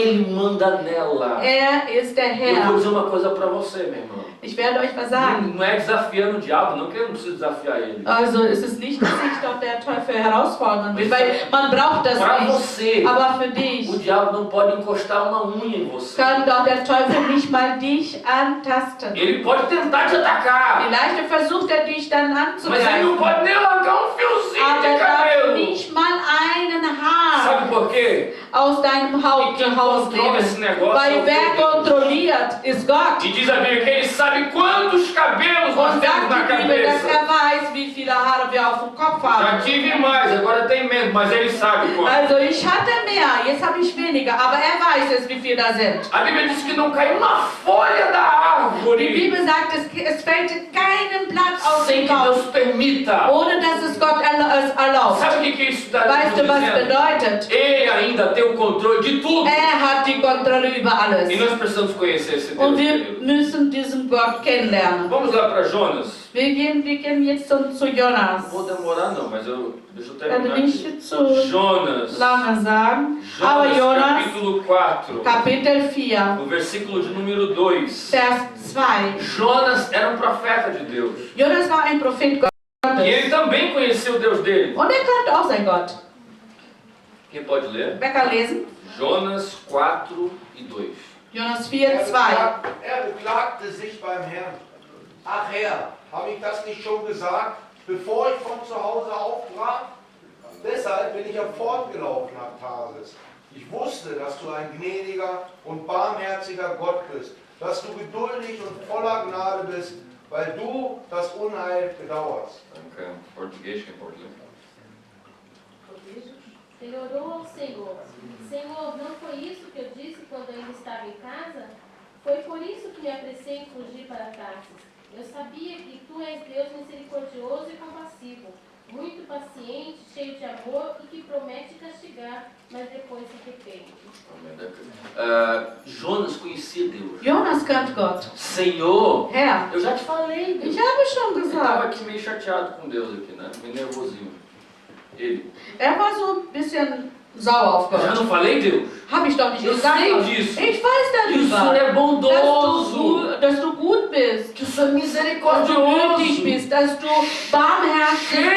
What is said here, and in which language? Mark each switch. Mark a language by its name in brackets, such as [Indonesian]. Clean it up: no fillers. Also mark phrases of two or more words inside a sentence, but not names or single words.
[Portuguese] Ele manda nela. [German] Er ist der [Portuguese] Eu vou [German] Herr. [Portuguese] dizer uma coisa para você, meu irmão. [German] Ich werde euch was sagen. [Portuguese] Não é desafiando o diabo, não que eu não preciso desafiar ele. [German] Also es ist nicht, dass ich doch der Teufel herausfordern will, weil man braucht das [Portuguese] Para [German] nicht. [Portuguese] você, [German] Aber für dich [Portuguese] o diabo não pode encostar uma unha em você. [German] kann doch der Teufel nicht mal dich antasten. [Portuguese] Ele pode tentar te atacar, [German] Vielleicht versucht er dich dann [Portuguese] mas ele não [German] anzugreifen, [Portuguese] pode nem arrancar um fiozinho [German] aber [Portuguese] de [German] er darf [Portuguese] cabelo. [German] nicht mal einen Haar [Portuguese] Sabe por quê? [German] aus deinem [Portuguese] E [German] Haut [Portuguese] quem [German] Haus [Portuguese] controla esse [German] nehmen. [Portuguese] negócio é [German] Weil [Portuguese] o [German] wer [Portuguese] Deus. [German] kontrolliert, ist Gott. [Portuguese] E diz a Bíblia que ele sabe quantos cabelos nós [German] Und [Portuguese] temos [German] sagt [Portuguese] na [German] die Bibel, dass [Portuguese] cabeça. [German] er weiß, wie viele Haare wir auf dem Kopf [Portuguese] Já [German] haben. [Portuguese] tive mais, agora tem menos, mas ele sabe quanto. [German] Also ich hatte mehr, jetzt habe ich weniger, aber er weiß es, wie viele da sind. [Portuguese] A Bíblia diz que não cai uma folha da [German] Die [Portuguese] árvore [German] Bibel sagt, es fällt keinem Blatt aus [Portuguese] sem [German] dem [Portuguese] que [German] Baum, [Portuguese] Deus permita. [German] ohne dass es Gott es erlaubt. [Portuguese] Sabe o que isso está [German] Weißt du, was [Portuguese] dizendo? [German] bedeutet? [Portuguese] Ele ainda tem o controle de tudo. [German] Er hat die Kontrolle über alles. [Portuguese] E nós precisamos conhecer esse Deus, [German] Und wir [Portuguese] querido. [German] müssen diesen Gott kennenlernen. [Portuguese] Vamos lá para Jonas. [German] Wir gehen jetzt zu Jonas. [Portuguese] Não vou demorar não, mas deixa eu [German] Ich [Portuguese] terminar [German] werde [Portuguese] aqui. [German] nicht zu [Portuguese] Jonas. [German] lange sagen, aber [Portuguese] Jonas, [German] Jonas, [Portuguese] capítulo 4. [German] Kapitel 4, [Portuguese] No versículo de número 2. [German] Vers 2. [Portuguese] Jonas era um profeta de Deus. [German] Jonas war ein Prophet [Portuguese] E ele [German] Gottes. [Portuguese] também conhecia o Deus dele. [German] Und er kannte auch sein Gott. [Portuguese] Quem pode ler? [German] Wer kann lesen? [Portuguese] Jonas 4 e 2. [German] Jonas 4, 2. Er beklagte sich beim Herrn. Ach Herr, habe ich das nicht schon gesagt, bevor ich von zu Hause aufbrach? Deshalb bin ich fortgelaufen nach Tarsis. Ich wusste, dass du ein gnädiger und barmherziger Gott bist, dass du geduldig und voller Gnade bist, weil du das Unheil bedauerst. Danke. [Portuguese] Português, quem pode ler? Ele orou ao Senhor. Senhor, não foi isso que eu disse quando ainda estava em casa? Foi por isso que me apressei em fugir para Tarsis. Eu sabia que tu és Deus misericordioso e compassivo, muito paciente, cheio de amor e que promete castigar, mas depois se arrepende. Jonas conhecia Deus. [German] Jonas kannte Gott. [Portuguese] Senhor, [German] Herr, [Portuguese] eu já te falei. [German] ich habe schon [Portuguese] Ele estava [German] gesagt. [Portuguese] aqui meio chateado com Deus aqui, né? Meio nervosinho. Ele. [German] Er war so ein bisschen sauer auf [Portuguese] Eu já [German] Gott. [Portuguese] não falei, Deus? [German] Habe ich doch nicht [Portuguese] Eu [German] gesagt. [Portuguese] sei disso. [German] Ich weiß [Portuguese] Que o Senhor [German] darüber, [Portuguese] é bondoso. [German] dass du gut bist, [Portuguese] Que o Senhor é [German] dass du [Portuguese] misericordioso. [German] gütig bist, dass du barmherzig bist,